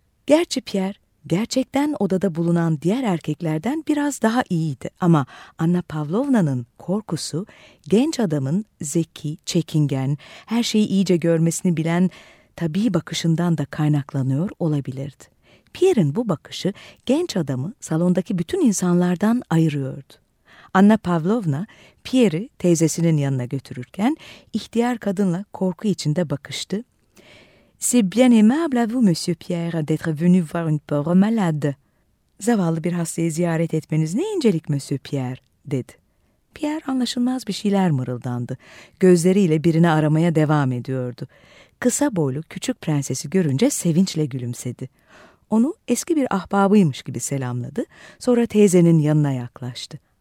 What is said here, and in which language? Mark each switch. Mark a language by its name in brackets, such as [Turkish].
[Turkish] Gerçi Pierre, gerçekten odada bulunan diğer erkeklerden biraz daha iyiydi ama Anna Pavlovna'nın korkusu, genç adamın zeki, çekingen, her şeyi iyice görmesini bilen tabii bakışından da kaynaklanıyor olabilirdi. Pierre'in bu bakışı genç adamı salondaki bütün insanlardan ayırıyordu. Anna Pavlovna, Pierre'i teyzesinin yanına götürürken ihtiyar kadınla korku içinde bakıştı. [French] "C'est bien aimable à vous, monsieur Pierre, d'être venu voir une pauvre malade." [Turkish] "Zavallı bir hastayı ziyaret etmeniz ne incelik, monsieur Pierre," dedi. Pierre anlaşılmaz bir şeyler mırıldandı. Gözleriyle birini aramaya devam ediyordu. Kısa boylu küçük prensesi görünce sevinçle gülümsedi. Onu eski bir ahbabıymış gibi selamladı, sonra teyzenin yanına yaklaştı.